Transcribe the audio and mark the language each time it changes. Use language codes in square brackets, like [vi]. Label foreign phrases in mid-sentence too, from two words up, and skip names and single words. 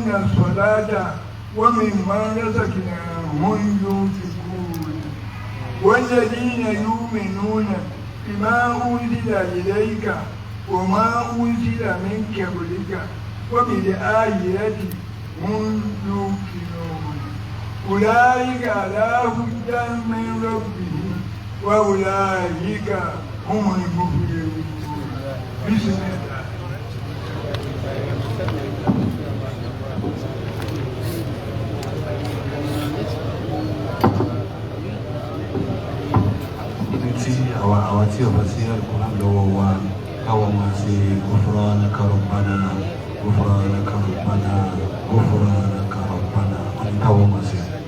[ar] الصلاة ومما رزقناهم ينفقون والذين يؤمنون بما أنزل إليك وما أنزل من قبلك وبالآخرة هم يوقنون أولئك على هدى من ربهم وأولئك هم المفلحون. بسم الله. [yo] àwọn tí ọba sí Al-Qur'an lọ́wọ́ wa káwọn máa ṣe [ar] غفرانك ربنا غفرانك ربنا غفرانك ربنا [yo] káwọn máa ṣe.